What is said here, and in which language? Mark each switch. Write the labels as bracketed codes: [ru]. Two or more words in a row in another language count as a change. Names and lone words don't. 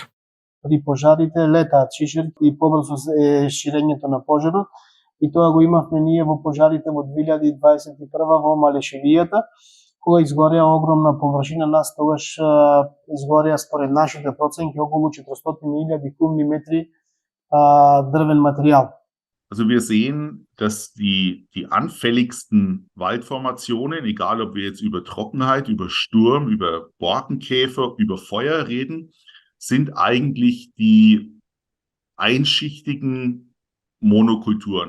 [mk] При пожарите летаат шишарки и побрзо е ширењето на пожарот и тоа го имавме ние во пожарите во 2021 во Малешевијата, кога изгореа огромна површина, нас тогаш изгореа според нашите проценки околу 400.000 кубни метри дрвен материјал. [de] Also wir sehen, dass die anfälligsten Waldformationen, egal ob wir jetzt über Trockenheit, über Sturm, über Borkenkäfer, über Feuer reden, sind eigentlich die einschichtigen Monokulturen.